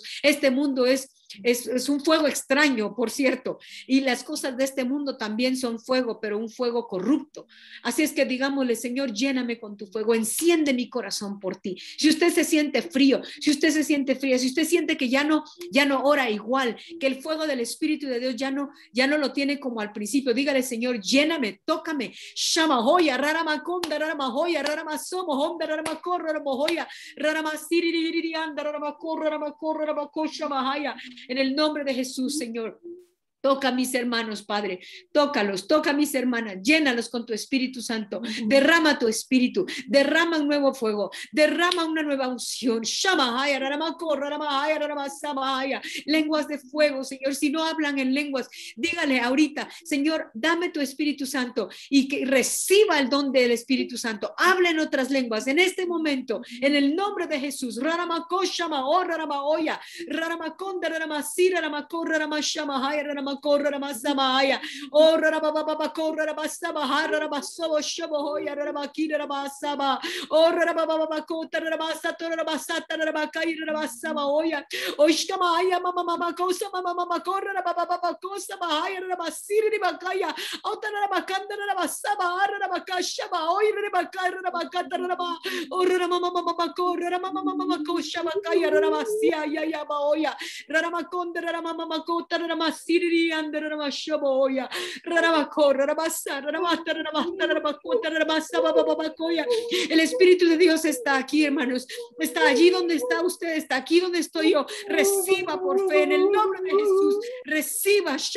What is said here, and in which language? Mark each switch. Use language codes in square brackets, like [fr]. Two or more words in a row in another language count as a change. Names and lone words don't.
[es] Este mundo es un fuego extraño, por cierto, y las cosas de este mundo también son fuego, pero un fuego corrupto. Así es que digámosle, Señor, lléname con tu fuego, enciende mi corazón por ti. Si usted se siente frío, si usted se siente fría, si usted siente que ya no ora igual, que el fuego del Espíritu de Dios ya no lo tiene como al principio, dígale, Señor, lléname, tócame. Shamahoya, raramaconda, raramahoya, raramasomo, honda, raramakor, raramohoya, raramasiriri, anda, raramakor, raramakor, raramakoshamahaya. En el nombre de Jesús, Señor. Toca a mis hermanos, Padre, tócalos, toca a mis hermanas, llénalos con tu Espíritu Santo, derrama tu Espíritu, derrama un nuevo fuego, derrama una nueva unción, lenguas de fuego, Señor. Si no hablan en lenguas, dígale ahorita, Señor, dame tu Espíritu Santo y que reciba el don del Espíritu Santo, habla en otras lenguas en este momento, en el nombre de Jesús. Corra Ramasaya, oh Rababa Corra Rabasaba, Harabaso, Shaboya, Rabakira Rabasaba, oh Rababa Kota Rabasata Rabasata Rabakai Rabasaba, Oya, Oshkamaya, Mama Cosa, Mama Corra Rababa Cosa, Mahaya Rabasiri Bakaya, Otanabakanda Rabasaba, Rabakashaba, Oy Rabakara Rabakata Raba, oh Ramama Corra, Ramama Kosha Bakaya Rabasia, Yabaoya, Ramakonda Ramama Kota Ramasiri. El Espíritu de Dios está aquí, hermanos. Está allí donde está usted, está aquí donde estoy yo. Reciba por fe en el nombre de Jesús. Reciba.